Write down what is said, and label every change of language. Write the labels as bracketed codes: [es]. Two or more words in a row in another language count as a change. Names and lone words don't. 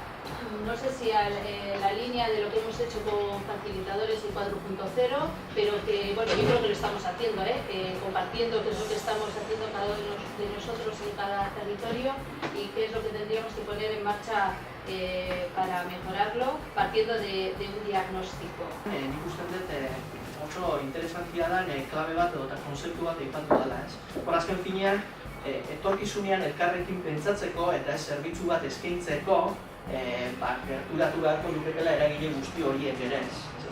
[es] No sé si a la línea de lo que hemos hecho con facilitadores y 4.0, pero que, bueno, yo creo que lo estamos haciendo, compartiendo qué es lo que estamos haciendo cada uno de nosotros en cada territorio y qué es lo que tendríamos que poner en marcha para mejorarlo, partiendo de un diagnóstico. [eu] Nik uste dut oso interesantia da klabe bat edo konzeptu bat aipatu dela, ez? Hor azken finean, etorkizunean elkarrekin pentsatzeko eta zerbitzu bat eskaintzeko gerturatu beharko luketela eragile guzti horiek ere, ez?